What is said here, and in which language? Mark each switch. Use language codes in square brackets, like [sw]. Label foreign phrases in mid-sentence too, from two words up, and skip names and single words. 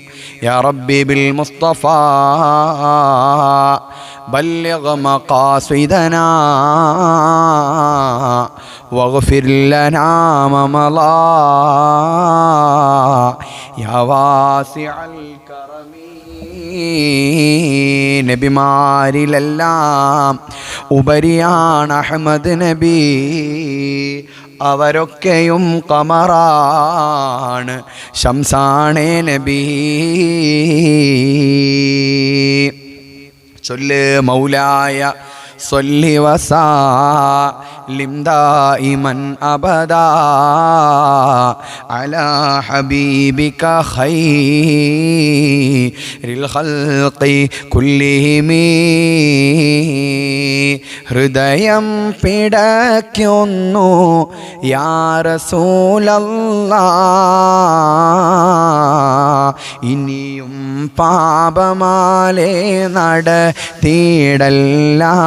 [ar] يا ربي بالمصطفى بلغ مقاصدنا واغفر لنا ما مضى يا واسع الكرم. [ml] നബിമാരിലെല്ലാം ഉപരിയാണ് അഹ്മദ് നബി, അവരൊക്കെയും ഖമറാണ്, ശംസാണേ നബി. [ar] ചൊല്ല് മൗലായ صلي وسلم دائما أبدا على حبيبك خير الخلق كلهم. [ml] ഹൃദയം പിടയ്ക്കുന്നു [ar] يا رسول الله, [ml] ഇനിയും പാപമാലേ നടത്തിയിടല്ല.